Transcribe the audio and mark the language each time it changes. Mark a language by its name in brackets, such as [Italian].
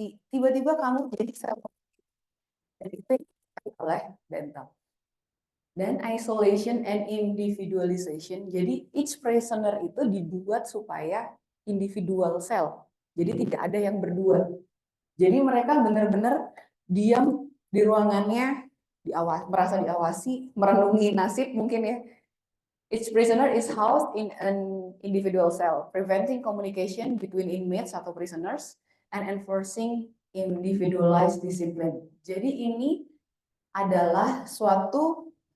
[Indonesian] Tiba-tiba kamu jadi dan itu oleh Bentham. [English] Dan isolation and individualization. [Indonesian] Jadi [English] each prisoner [Indonesian] itu dibuat supaya individual cell. Jadi tidak ada yang berdua. Jadi mereka benar-benar diam di ruangannya, merasa diawasi, merenungi nasib mungkin ya. [English] Each prisoner is housed in an individual cell, preventing communication between inmates atau prisoners and enforcing individualized discipline. [Indonesian] Jadi ini adalah suatu